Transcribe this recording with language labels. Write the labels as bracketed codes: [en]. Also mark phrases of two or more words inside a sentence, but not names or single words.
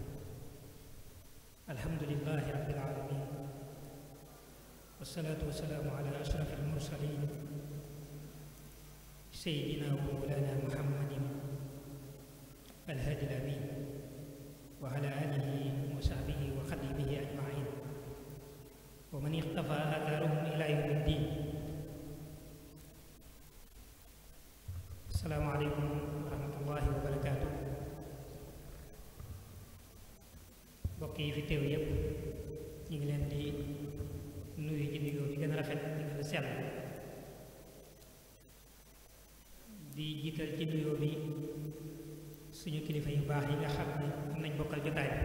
[ar] الحمد لله رب العالمين والصلاة والسلام على أشرف المرسلين سيدنا ومولانا محمد الهادي الأمين وعلى آله وصحبه وخديمه أجمعين ومن اقتفى آثارهم إلى يوم الدين. السلام عليكم ورحمة الله وبركاته. [wo] mbokk yi fi teew yépp ñu ngi leen di nuyu ci nuyoo bi gën a rafet di gën a sell di jiital ci nuyoo bi suñu kilifa yu baax yi nga xam ne am nañ bokkal jotaay